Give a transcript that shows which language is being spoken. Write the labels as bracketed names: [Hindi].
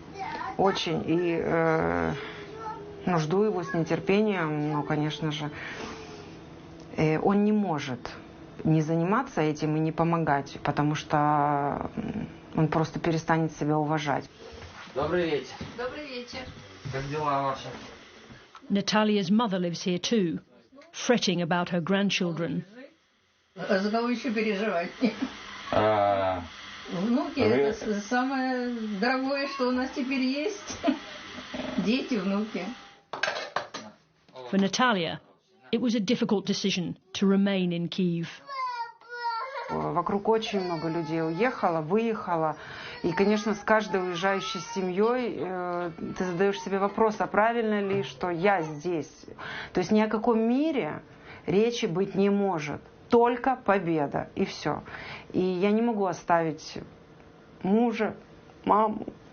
[Russian] И жду его с нетерпением, но, конечно же, он не может не заниматься этим и не помогать, потому что он просто перестанет себя уважать. Добрый вечер. Добрый вечер. Как дела ваши? [English] Natalia's mother lives here too, fretting about her grandchildren. [Russian] За кого еще переживать? Внуки – это самое дорогое, что у нас теперь есть. Дети, внуки. [English] For Natalia, it was a difficult decision to remain in Kyiv. [Russian] Вокруг очень много людей уехало, выехало. И, конечно, с каждой уезжающей семьей ты задаешь себе вопрос, а правильно ли, что я здесь? То есть ни о каком мире речи быть не может. Только победа, и все. И я не могу оставить мужа, маму.